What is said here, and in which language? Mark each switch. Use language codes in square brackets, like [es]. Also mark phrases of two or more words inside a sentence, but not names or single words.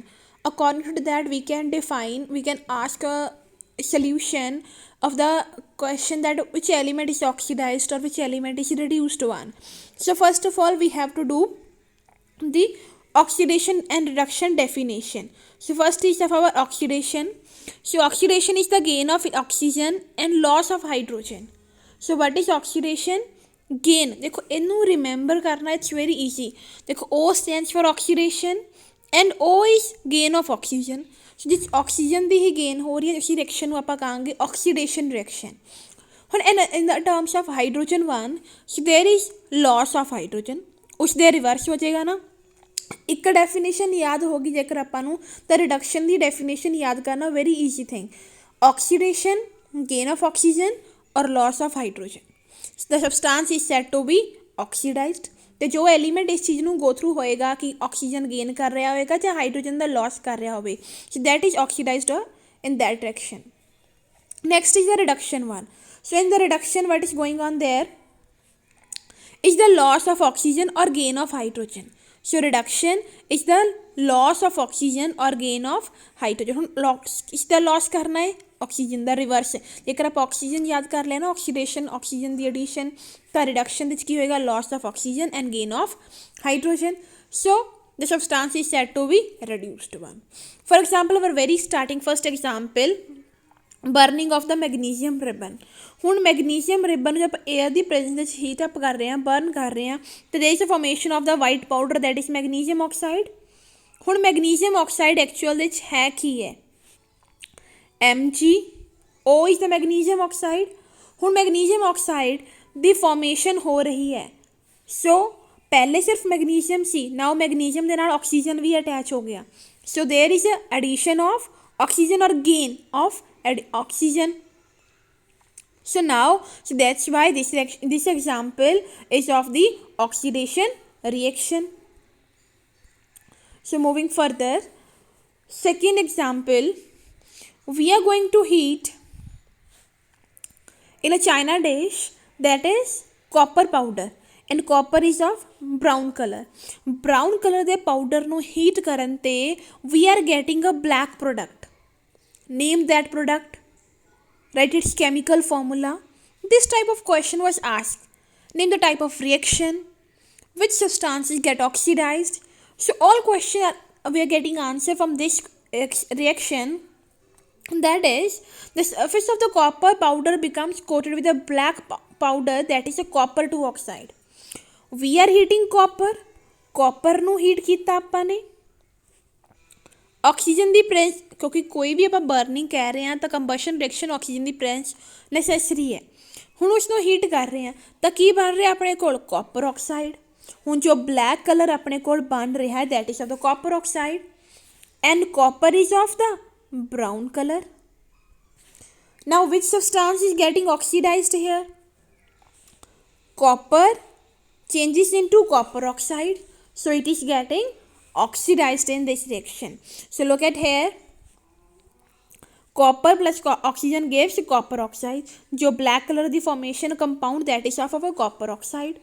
[en] According to that, we can ask a solution of the question that which element is oxidized or which element is reduced one. So first of all, we have to do the oxidation and reduction definition. So first is of our oxidation. So oxidation is the gain of oxygen and loss of hydrogen. So what is oxidation? Gain. [pa] ਦੇਖੋ ਇਨੂੰ ਰਿਮੈਂਬਰ ਕਰਨਾ, [en] it's very easy. देखो O stands for oxidation and O is gain of oxygen. [pa] So ਜਿਸ ਆਕਸੀਜਨ ਦੀ ਹੀ gain ਹੋ ਰਹੀ ਹੈ ਉਸੇ ਰਿਐਕਸ਼ਨ ਨੂੰ ਆਪਾਂ ਕਹਾਂਗੇ [en] oxidation reaction. ਹੁਣ in the terms of hydrogen one, so there is loss of hydrogen. [pa] ਉਸ ਦੇ ਰਿਵਰਸ ਹੋ ਜਾਏਗਾ ਨਾ. ਇੱਕ ਡੈਫੀਨੇਸ਼ਨ ਯਾਦ ਹੋਗੀ ਜੇਕਰ ਆਪਾਂ ਨੂੰ ਤਾਂ ਰਿਡਕਸ਼ਨ ਦੀ ਡੈਫੀਨੇਸ਼ਨ ਯਾਦ ਕਰਨਾ [en] very easy thing. [pa] ਆਕਸੀਡੇਸ਼ਨ, [en] gain of oxygen or loss of hydrogen. The substance is said to be oxidized. [pa] ਤੇ ਜੋ ਐਲੀਮੈਂਟ ਇਸ ਚੀਜ਼ ਨੂੰ [en] go through [pa] ਹੋਏਗਾ ਕਿ [en] oxygen gain [pa] ਕਰ ਰਿਹਾ ਹੋਏਗਾ ਜਾਂ ਹਾਈਡਰੋਜਨ ਦਾ ਲੋਸ ਕਰ ਰਿਹਾ ਹੋਵੇ, [en] so that is oxidized in that direction. Next is the reduction one. So in the reduction, what is going on there is the loss of oxygen or gain of hydrogen. So reduction is the loss of oxygen or gain of hydrogen. [pa] ਹੁਣ loss ਦਾ loss ਕਰਨਾ ਹੈ ਆਕਸੀਜਨ ਦਾ ਰਿਵਰਸ. ਜੇਕਰ ਆਪਾਂ ਆਕਸੀਜਨ ਯਾਦ ਕਰ ਲਿਆ ਨਾ, [en] oxidation oxygen [pa] ਦੀ ਐਡੀਸ਼ਨ, ਤਾਂ ਰਿਡਕਸ਼ਨ ਵਿੱਚ ਕੀ ਹੋਏਗਾ? [en] loss of oxygen and gain of hydrogen. So the substance is said to be reduced one. For example, our very starting first example, burning of the magnesium ribbon. [pa] ਹੁਣ ਮੈਗਨੀਜ਼ੀਅਮ ਰਿਬਨ ਨੂੰ ਜਦ ਆਪਾਂ ਏਅਰ ਦੀ ਪ੍ਰੈਜ਼ੈਂਸ ਵਿੱਚ [en] heat up [pa] ਕਰ ਰਹੇ ਹਾਂ, ਬਰਨ ਕਰ ਰਹੇ ਹਾਂ, ਤੇ [en] there is a formation of the white powder, that is magnesium oxide. [pa] ਹੁਣ [en] magnesium oxide actual [pa] ਵਿੱਚ ਹੈ ਕੀ ਹੈ? [en] MgO is the magnesium oxide. [pa] ਹੁਣ [en] magnesium oxide [pa] ਦੀ ਫਾਰਮੇਸ਼ਨ ਹੋ ਰਹੀ ਹੈ. ਸੋ ਪਹਿਲੇ ਸਿਰਫ ਮੈਗਨੀਜ਼ੀਅਮ ਸੀ, [en] now magnesium [pa] ਦੇ ਨਾਲ ਆਕਸੀਜਨ ਵੀ ਅਟੈਚ ਹੋ ਗਿਆ. [en] so there is a addition of oxygen or gain of oxygen. So now, so that's why this example is of the oxidation reaction. So moving further, second example, we are going to heat in a china dish, that is copper powder, and copper is of brown color. Brown color ਦੇ powder ਨੂੰ heat [pa] ਕਰਨ ਤੇ [en] we are getting a black product. Name that product. Write its chemical formula. This type of question was asked. Name the type of reaction. Which substances get oxidized. So all questions we are getting answer from this reaction. That is, the surface of the copper powder becomes coated with a black powder, that is a copper 2 oxide. We are heating copper. Copper ਨੂੰ heat [pa] ਕੀਤਾ ਆਪਾਂ ਨੇ. ਆਕਸੀਜਨ ਦੀ ਪ੍ਰੈਂਸ, ਕਿਉਂਕਿ ਕੋਈ ਵੀ ਆਪਾਂ ਬਰਨਿੰਗ ਕਹਿ ਰਹੇ ਹਾਂ ਤਾਂ [en] combustion reaction [pa] ਆਕਸੀਜਨ ਦੀ ਪ੍ਰੈਂਸ ਨੈਸੈਸਰੀ ਹੈ. ਹੁਣ ਉਸ ਨੂੰ ਹੀਟ ਕਰ ਰਹੇ ਹਾਂ ਤਾਂ ਕੀ ਬਣ ਰਿਹਾ ਆਪਣੇ ਕੋਲ? [en] copper oxide. [pa] ਹੁਣ ਜੋ [en] black color [pa] ਆਪਣੇ ਕੋਲ ਬਣ ਰਿਹਾ ਹੈ, [en] that is of the copper oxide, and copper is of the brown color. now which substance is getting oxidized here? copper changes into copper oxide, so it is getting oxidized in this reaction. So look at here, copper plus oxygen gives copper oxide. जो black color the formation compound, that is of our copper oxide.